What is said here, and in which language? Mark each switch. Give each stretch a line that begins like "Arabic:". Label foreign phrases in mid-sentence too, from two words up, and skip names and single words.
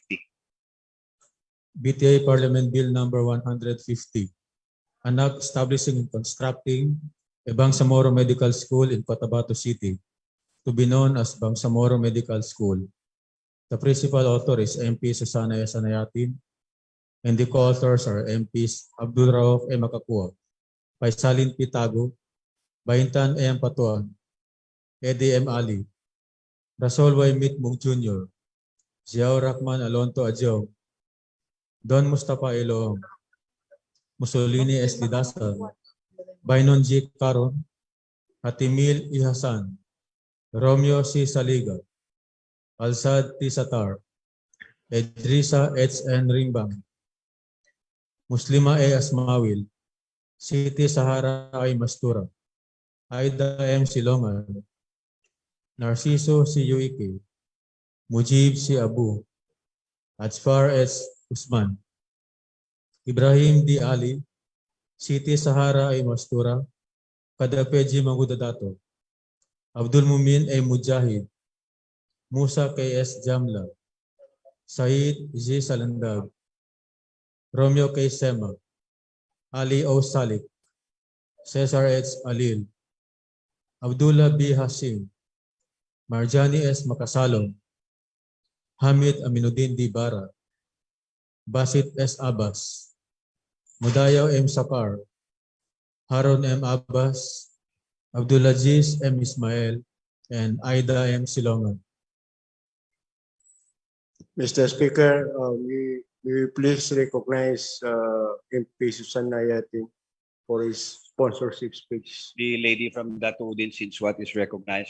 English: BTA Parliament Bill number 150, an act establishing and constructing a Bangsamoro Medical School in Cotabato City, to be known as Bangsamoro Medical School. The principal author is MP Susana Sanayatin, and the co-authors are MPs Abdul Rauf M. Makakua, Paisalin Pitago, Baintan M. Patuan, Eddie M. Ali, Rasol Y. Mitmung Jr., Ziaw Rahman Alonto Adjong, Don Mustafa Ilong, Mussolini S. Didasan, Bainon G. Caron, Hatimil I. Hasan, Romeo C. Saliga, Alsad T. Satar, Edrisa H. N. Rimbang, Muslima A. Asmawil, Siti Sahara I. Mastura, Aida M. Silongan, Narciso C. Yuike, Mujib C. Abu, Ajfar S. Usman, Ibrahim D. Ali, Siti Sahara I. Mastura, Kadapeji Magudadato, Abdul Mumin A. Mujahid, Musa K. S. Jamla, Said Z. Salandag, Romeo K. Sema, Ali O. Salik, Cesar H. Alil, Abdullah B. Hasim, Marjani S. Makasalong, Hamid Aminuddin D. Bara, Basit S. Abbas, Mudayaw M. Sakar, Harun M. Abbas, Abdulaziz M. Ismail, and Aida M. Silongan. Mr. Speaker, we please recognize MP Susana Yatin for his sponsorship speech. The lady from Datuudin Sinswat is recognized.